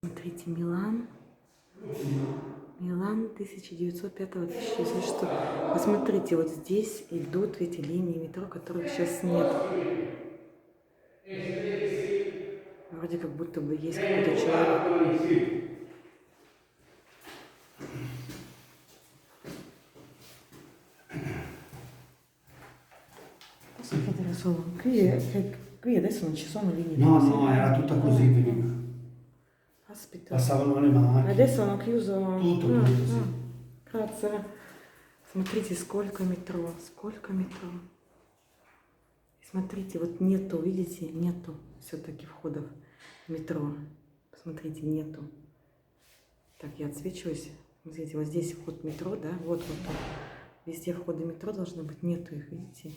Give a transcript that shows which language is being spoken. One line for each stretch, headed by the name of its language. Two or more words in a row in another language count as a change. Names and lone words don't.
Russian: Смотрите, Милан 1905-1906. Посмотрите, вот здесь идут эти линии метро, которых сейчас нет. Вроде как будто бы есть какой-то человек.
Italian: Qui adesso non ci sono linee. No, era tutta così prima. Aspetta. Passavano le macchine. Adesso hanno chiuso. Tutto, sì. Grazie.
Russian: Смотрите, сколько метро, сколько метро. И смотрите, вот нету, видите, нету все-таки входов в метро. Посмотрите, нету. Так, я отсвечиваюсь. Смотрите, вот здесь вход метро, да, вот. Везде входы метро должны быть, нету их, видите.